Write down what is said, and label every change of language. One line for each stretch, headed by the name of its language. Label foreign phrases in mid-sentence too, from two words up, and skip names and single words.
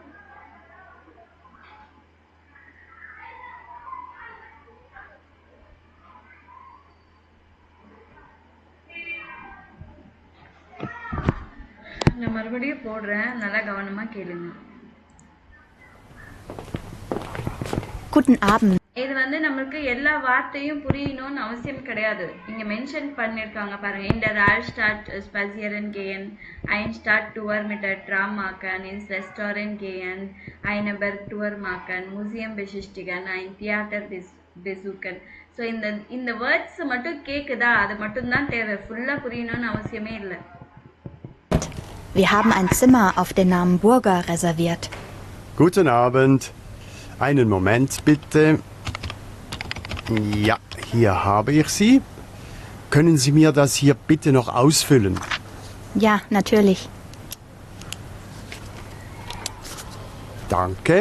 Tamil: நான் மறுபடியும் போடுறேன், நல்லா கவனமா கேளுங்க.
German: Guten Abend.
Tamil: இது வந்து நம்மளுக்கு எல்லா வார்த்தையும் புரியணும்னு அவசியம் கிடையாது. இங்க மென்ஷன் பண்ணிருக்காங்க பாருங்க.
German: In der Altstadt spazieren gehen, ein Stadttour mit der Tram machen, ins Restaurant gehen, eine Bergtour machen, Museum besichtigen, ein Theater besuchen.
Tamil: ஸோ இந்த வேர்ட்ஸ் மட்டும் கேக்குதா? அது மட்டும் தான் தேவை. ஃபுல்லா புரியணும்னு அவசியமே இல்லை.
German: Wir haben ein Zimmer auf den Namen Burger reserviert. Guten Abend. Einen Moment bitte. Ja, hier habe ich sie. Können Sie mir das hier bitte noch ausfüllen? Ja, natürlich. Danke.